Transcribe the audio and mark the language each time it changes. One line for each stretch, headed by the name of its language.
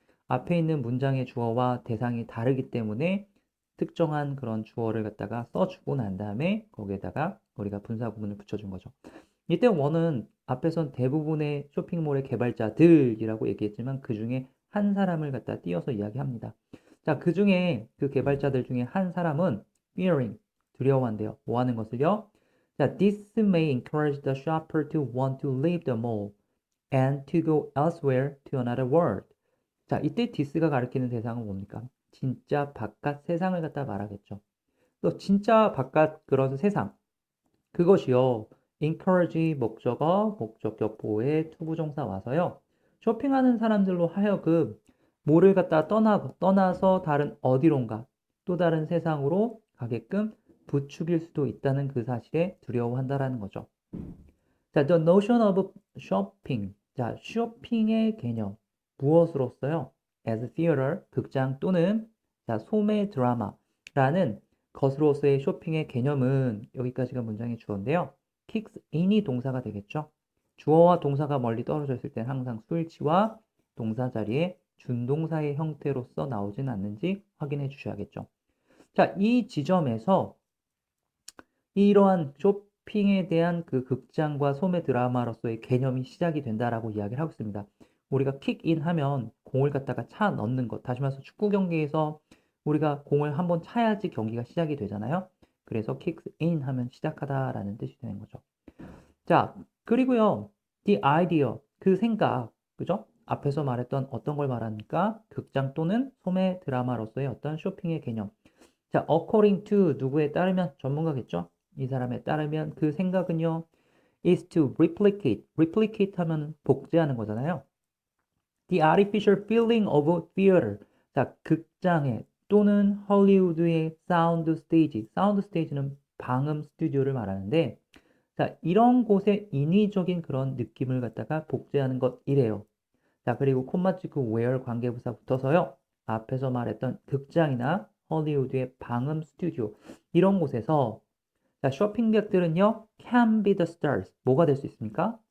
Korean: 앞에 있는 문장의 주어와 대상이 다르기 때문에 특정한 그런 주어를 갖다가 써주고 난 다음에 거기에다가 우리가 분사구문을 붙여준 거죠. 이때 원은 앞에선 대부분의 쇼핑몰의 개발자들이라고 얘기했지만 그 중에 한 사람을 갖다 띄어서 이야기합니다. 자, 그 중에 그 개발자들 중에 한 사람은 fearing, 두려워한대요. 뭐 하는 것을요?
English: 자, this may encourage the shopper to want to leave the mall and to go elsewhere to another world.
Korean: 자, 이때 this가 가리키는 대상은 뭡니까? 진짜 바깥 세상을 갖다 말하겠죠. 또 진짜 바깥 그런 세상, 그것이요. encourage 목적어, 목적격 보호에 투부정사 와서요. 쇼핑하는 사람들로 하여금 뭐를 갖다 떠나서 다른 어디론가 또 다른 세상으로 가게끔 부추길 수도 있다는 그 사실에 두려워한다라는 거죠.
English: 자, the notion of shopping.
Korean: 자, 쇼핑의 개념. 무엇으로써요?
English: as theater,
Korean: 극장 또는 자, 소매 드라마라는 것으로서의 쇼핑의 개념은 여기까지가 문장의 주어인데요. kicks in이 동사가 되겠죠. 주어와 동사가 멀리 떨어져 있을 땐 항상 수일치와 동사 자리에 준동사의 형태로서 나오진 않는지 확인해 주셔야겠죠. 자, 이 지점에서 이러한 쇼핑에 대한 그 극장과 소매 드라마로서의 개념이 시작이 된다라고 이야기를 하고 있습니다. 우리가 킥인 하면 공을 갖다가 차 넣는 것. 다시 말해서 축구 경기에서 우리가 공을 한번 차야지 경기가 시작이 되잖아요. 그래서 킥인 하면 시작하다라는 뜻이 되는 거죠. 자, 그리고요.
English: the idea,
Korean: 그 생각, 그죠? 앞에서 말했던 어떤 걸 말합니까? 극장 또는 소매 드라마로서의 어떤 쇼핑의 개념. 자, according to 누구에 따르면 전문가겠죠? 이 사람에 따르면 그 생각은요,
English: is to replicate.
Korean: replicate 하면 복제하는 거잖아요.
English: The artificial feeling of theater.
Korean: 자, 극장에 또는 헐리우드의 사운드 스테이지. 사운드 스테이지는 방음 스튜디오를 말하는데, 자, 이런 곳의 인위적인 그런 느낌을 갖다가 복제하는 것이래요. 자, 그리고 콤마 찍고 where 관계부사 붙어서요. 앞에서 말했던 극장이나 헐리우드의 방음 스튜디오 이런 곳에서 자, 쇼핑객들은요
English: can be the stars
Korean: 뭐가 될 수 있습니까?